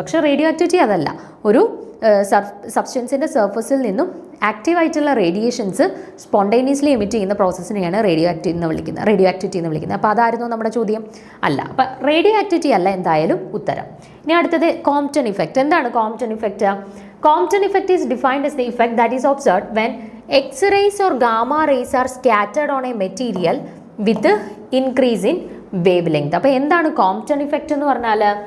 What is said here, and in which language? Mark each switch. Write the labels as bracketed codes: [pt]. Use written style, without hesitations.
[ml] പക്ഷേ radio activity അതല്ല. ഒരു സബ്സ്റ്റൻസിൻ്റെ സർഫസിൽ നിന്നും ആക്റ്റീവായിട്ടുള്ള റേഡിയേഷൻസ് സ്പോണ്ടേനിയസ്ലി എമിറ്റ് ചെയ്യുന്ന പ്രോസസ്സിനെയാണ് റേഡിയോ ആക്റ്റിവിറ്റി എന്ന് വിളിക്കുന്നത്. അപ്പോൾ അതായിരുന്നു നമ്മുടെ ചോദ്യം? അല്ല. അപ്പം റേഡിയോ ആക്ടിവിറ്റി അല്ല എന്തായാലും ഉത്തരം. ഇനി അടുത്തത് കോംപ്റ്റൺ ഇഫക്റ്റ്. എന്താണ് Compton effect? [en] Compton effect is defined as the effect that is observed when X-rays or gamma rays are scattered on a material with increase in wavelength. [ml] അപ്പോൾ എന്താണ് കോംപ്റ്റൺ ഇഫക്റ്റ് എന്ന് പറഞ്ഞാൽ?